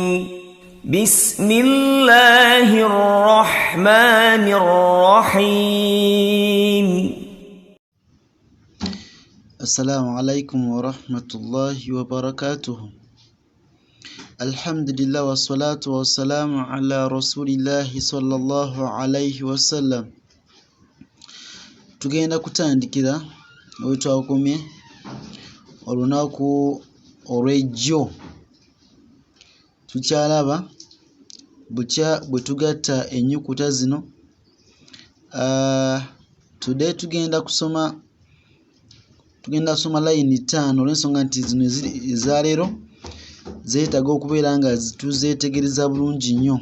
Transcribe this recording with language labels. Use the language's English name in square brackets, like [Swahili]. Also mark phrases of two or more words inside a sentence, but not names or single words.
[Arabic] بسم الله الرحمن الرحيم. السلام عليكم ورحمة الله وبركاته. الحمد لله والصلاة والسلام على رسول الله صلى الله عليه وسلم. [Ganda] Tugenda kutandikira wetwakomye olunaku olw'ejjo. Tukyalaba bukya bwe tugatta ennyukuta zino. Today tugenda kusoma line 5 olw'ensonga nti zino eza leero zeetaaga okubeera nga tuzeetegereza bulungi nnyo.